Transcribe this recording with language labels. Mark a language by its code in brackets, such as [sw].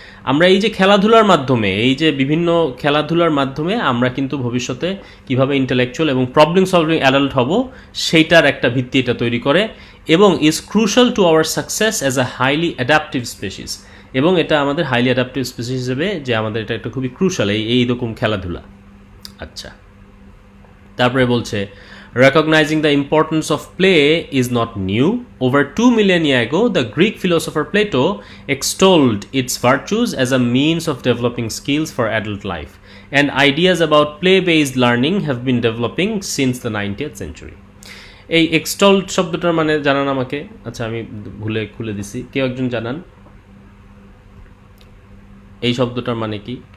[bn] আমরা এই যে খেলাধুলার মাধ্যমে, এই যে বিভিন্ন খেলাধুলার মাধ্যমে আমরা কিন্তু ভবিষ্যতে কিভাবে ইন্টেলেকচুয়াল এবং প্রবলেম সলভিং অ্যাডাল্ট হব সেইটার একটা ভিত্তি এটা তৈরি করে, এবং [en] is crucial to our success as a highly adaptive species, [bn] এবং এটা আমাদের হাইলি অ্যাডাপটিভ স্পেসিস হিসেবে যে আমাদের এটা একটা খুবই ক্রুশাল এইরকম খেলাধুলা। আচ্ছা, তারপরে বলছে [en] recognizing the importance of play is not new. Over 2 millennia ago, the Greek philosopher Plato extolled its virtues as a means of developing skills for adult life, and ideas about play-based learning have been developing since the 19th century. [bn] এই extolled শব্দটার মানে জানান আমাকে? আচ্ছা, আমি খুলে দিছি, কেউ একজন জানান এই শব্দটার মানে কি?